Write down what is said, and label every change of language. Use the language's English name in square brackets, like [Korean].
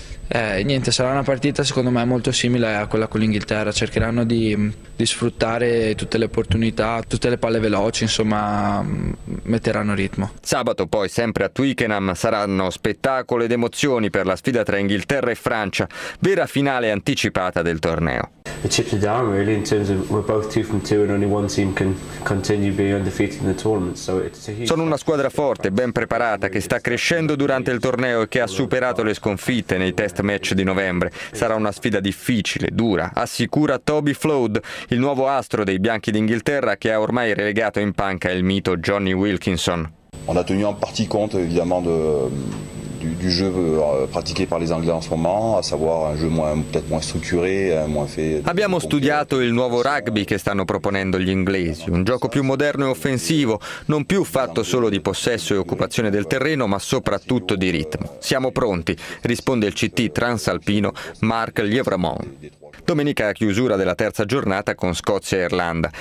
[Italian] Niente, sarà una partita secondo me molto simile a quella con l'Inghilterra. Cercheranno di sfruttare tutte le opportunità, tutte le palle veloci, insomma, metteranno ritmo. Sabato poi, sempre a Twickenham, saranno spettacolo ed emozioni per la sfida tra Inghilterra e Francia, vera finale anticipata del torneo. [English] The chips are down really in terms of we're both 2-2 and only one team can continue being undefeated in the tournament. So it's a huge. [Italian] Sono una squadra forte, ben preparata, che sta crescendo durante il torneo e che ha superato le sconfitte nei test match di novembre. Sarà una sfida difficile, dura, assicura Toby Flood, il nuovo astro dei bianchi d'Inghilterra, che ha ormai relegato in panca il mito Johnny Wilkinson. [French] On a tenu en partie compte évidemment du jeu pratiqué par les Anglais en ce moment, à savoir un jeu peut-être moins structuré, moins fait. [Italian] Abbiamo studiato il nuovo rugby che stanno proponendo gli inglesi, un gioco più moderno e offensivo, non più fatto solo di possesso e occupazione del terreno, ma soprattutto di ritmo. Siamo pronti, risponde il CT transalpino Mark Lievremont. Domenica chiusura della terza giornata con Scozia e Irlanda.